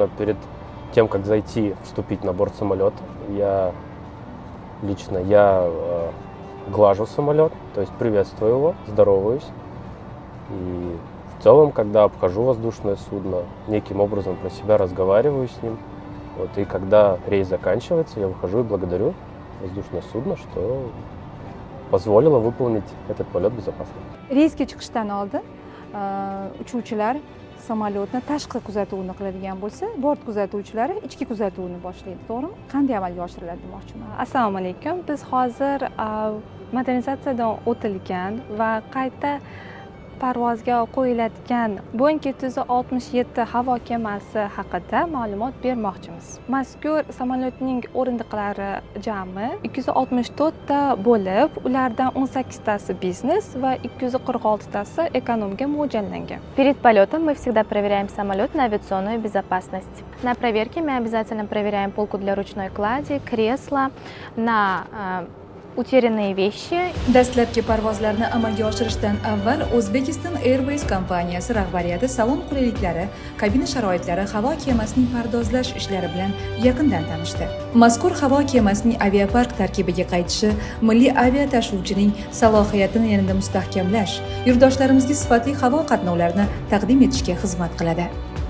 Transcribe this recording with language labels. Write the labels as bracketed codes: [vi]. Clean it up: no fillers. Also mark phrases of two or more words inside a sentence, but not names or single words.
[ru] Перед тем, как зайти, вступить на борт самолета, я глажу самолет, то есть приветствую его, здороваюсь. И в целом, когда обхожу воздушное судно, неким образом про себя разговариваю с ним. Вот, и когда рейс заканчивается, я выхожу и благодарю воздушное судно, что позволило выполнить этот полет безопасно. [uz] Reysga chiqishdan oldin uchuvchilar samolyotni tashqi kuzatuvini qiladigan bo'lsa, bort kuzatuvchilari ichki kuzatuvni boshlaydi, to'g'rimi? Qanday amalga oshiriladi demoqchiman. Assalomu alaykum. Biz hozir modernizatsiyadan o'tilgan va qayta parvozga qo'yiladigan Boeing 767 havo kemasi haqida ma'lumot bermoqchimiz. Mazkur samolyotning o'rindiqlari jami 264 ta bo'lib, ulardan 18 tasi biznes va 246 tasi ekonomga mo'ljallangan. [ru] Перед полетом мы всегда проверяем самолет на авиационную безопасность. На проверке мы обязательно проверяем полку для ручной клади, кресло, на uтерянные вещи. [uz] Dastlabki parvozlarni amalga oshirishdan avval Uzbekistan Airways kompaniyasi rahbariyati salon qulayliklari, kabina sharoitlari, havo kemasining pardozlash ishlari bilan yaqindan tanishdi. Mazkur havo kemasining aviapark tarkibiga qaytishi milliy aviatashuvchining salohiyatini yanada mustahkamlash, yurtdoshlarimizga sifatli havo qatnovlarini taqdim etishga xizmat qiladi.